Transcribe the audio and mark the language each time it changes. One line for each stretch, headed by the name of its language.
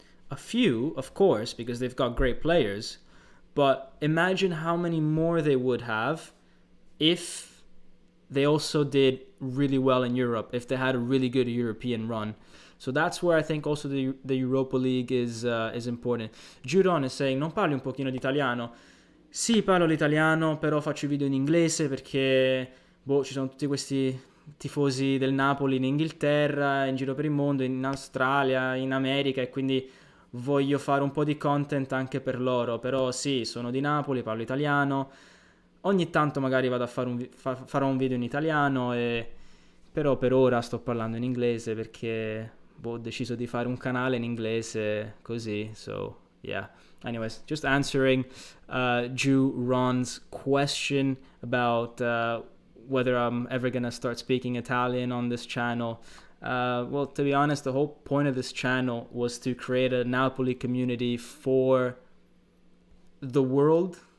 English: A few, of course, because they've got great players. But imagine how many more they would have if they also did really well in Europe, if they had a really good European run. So that's where I think also the Europa League is important. Giron is saying,
Italian: non parli un pochino di italiano? Sì, parlo l'italiano, però faccio i video in inglese perché ci sono tutti questi tifosi del Napoli in Inghilterra, in giro per il mondo, in Australia, in America, e quindi voglio fare un po' di content anche per loro. Però sì, sono di Napoli, parlo italiano, ogni tanto magari vado a farò un video in italiano, però per ora sto parlando in inglese perché ho deciso di fare un canale in inglese così.
English: So yeah, anyways, just answering Ju Ron's question about whether I'm ever gonna start speaking Italian on this channel. Well, to be honest, the whole point of this channel was to create a Napoli community for the world.